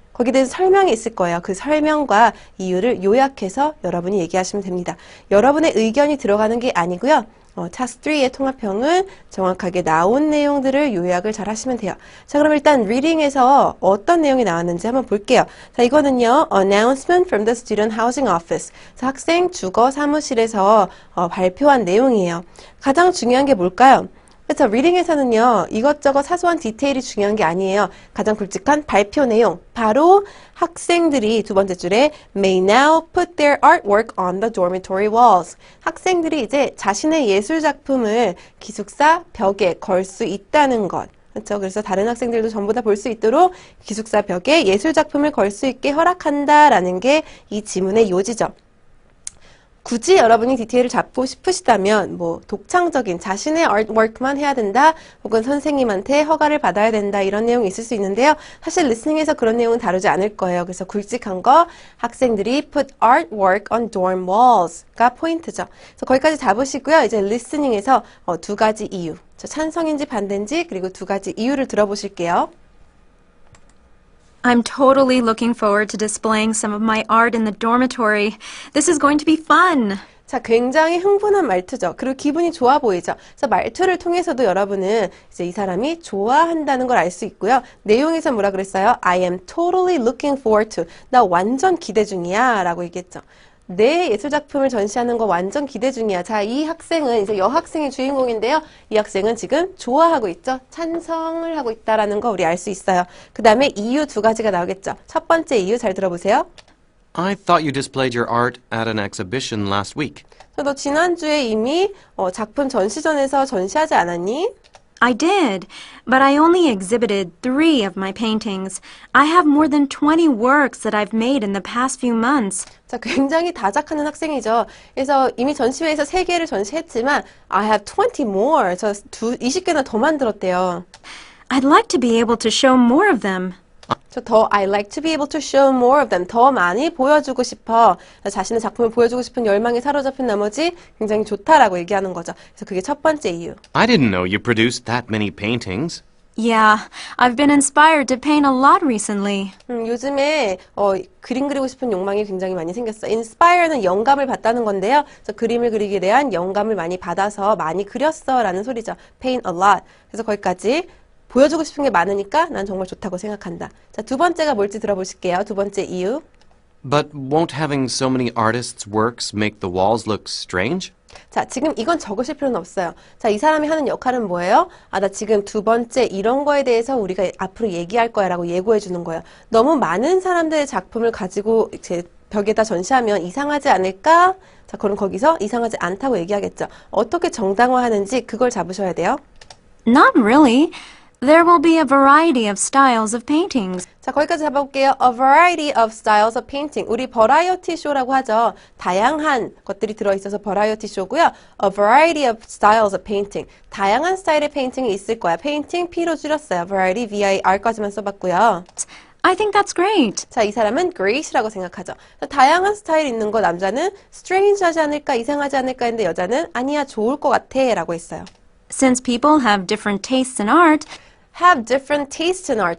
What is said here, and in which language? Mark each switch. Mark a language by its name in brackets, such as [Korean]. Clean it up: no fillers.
[Korean] 거기에 대해서 설명이 있을 거예요. 그 설명과 이유를 요약해서 여러분이 얘기하시면 됩니다. 여러분의 의견이 들어가는 게 아니고요. task 3의 통합형은 정확하게 나온 내용들을 요약을 잘 하시면 돼요. 자, 그럼 일단 reading에서 어떤 내용이 나왔는지 한번 볼게요. 자, 이거는요, [English] announcement from the student housing office. [Korean] 자, 학생 주거 사무실에서 발표한 내용이에요. 가장 중요한 게 뭘까요? 그렇죠. 리딩에서는요, 이것저것 사소한 디테일이 중요한 게 아니에요. 가장 굵직한 발표 내용. 바로 학생들이 두 번째 줄에 [English] may now put their artwork on the dormitory walls. [Korean] 학생들이 이제 자신의 예술 작품을 기숙사 벽에 걸 수 있다는 것. 그렇죠. 그래서 다른 학생들도 전부 다 볼 수 있도록 기숙사 벽에 예술 작품을 걸 수 있게 허락한다라는 게 이 지문의 요지죠. 굳이 여러분이 디테일을 잡고 싶으시다면 독창적인 자신의 아트워크만 해야 된다 혹은 선생님한테 허가를 받아야 된다 이런 내용이 있을 수 있는데요. 사실 리스닝에서 그런 내용은 다루지 않을 거예요. 그래서 굵직한 거 학생들이 [English] put artwork on dorm walls [Korean] 가 포인트죠. 그래서 거기까지 잡으시고요. 이제 리스닝에서 두 가지 이유, 찬성인지 반대인지 그리고 두 가지 이유를 들어보실게요. [English] I'm totally looking forward to displaying some of my art in the dormitory. This is going to be fun. [Korean] 자, 굉장히 흥분한 말투죠. 그리고 기분이 좋아 보이죠. 그래서 말투를 통해서도 여러분은 이제 이 사람이 좋아한다는 걸 알 수 있고요. 내용에서 뭐라 그랬어요? [English] I am totally looking forward to. [Korean] 나 완전 기대 중이야. 라고 얘기했죠. 내 예술작품을 전시하는 거 완전 기대 중이야. 자, 이 학생은 이제 여학생이 주인공인데요. 이 학생은 지금 좋아하고 있죠. 찬성을 하고 있다라는 거 우리 알 수 있어요. 그 다음에 이유 두 가지가 나오겠죠. 첫 번째 이유 잘 들어보세요. [English] I thought you displayed your art at an exhibition last week. [Korean] 너 지난주에 이미 작품 전시전에서 전시하지 않았니? [English] I did, but I only exhibited 3 of my paintings. I have more than 20 works that I've made in the past few months. [Korean] 자, 굉장히 다작하는 학생이죠. 그래서 이미 전시회에서 3개를 전시했지만 [English] I have 20 more. [Korean] 20개나 더 만들었대요. [English] I'd like to be able to show more of them. I like to be able to show more of them. [Korean] 더 많이 보여주고 싶어. 자신의 작품을 보여주고 싶은 열망에 사로잡힌 나머지 굉장히 좋다라고 얘기하는 거죠. 그래서 그게 첫 번째 이유. [English] I didn't know you produced that many paintings. Yeah, I've been inspired to paint a lot recently. [Korean] 요즘에 그림 그리고 싶은 욕망이 굉장히 많이 생겼어. Inspire는 영감을 받다는 건데요. 그래서 그림을 그리기에 대한 영감을 많이 받아서 많이 그렸어 라는 소리죠. [English] Paint a lot. [Korean] 그래서 거기까지 보여주고 싶은 게 많으니까 난 정말 좋다고 생각한다. 자, 두 번째가 뭘지 들어보실게요. 두 번째 이유. [English] But won't having so many artists' works make the walls look strange? [Korean] 자, 지금 이건 적으실 필요는 없어요. 자, 이 사람이 하는 역할은 뭐예요? 나 지금 두 번째 이런 거에 대해서 우리가 앞으로 얘기할 거야 라고 예고해 주는 거예요. 너무 많은 사람들의 작품을 가지고 제 벽에다 전시하면 이상하지 않을까? 자, 그럼 거기서 이상하지 않다고 얘기하겠죠. 어떻게 정당화하는지 그걸 잡으셔야 돼요. [English] Not really. There will be a variety of styles of paintings. [Korean] 자, 거기까지 잡아볼게요. [English] A variety of styles of painting. [Korean] 우리 버라이어티 쇼라고 하죠. 다양한 것들이 들어있어서 버라이어티 쇼고요. [English] A variety of styles of painting. [Korean] 다양한 스타일의 페인팅이 있을 거야. 페인팅 P로 줄였어요. Variety, V-I-R까지만 써봤고요. [English] I think that's great. [Korean] 자, 이 사람은 great이라고 생각하죠. 다양한 스타일 있는 거 남자는 strange하지 않을까, 이상하지 않을까 했는데 여자는 아니야, 좋을 것 같아 라고 했어요. [English] Since people have different tastes in art, have different taste in art.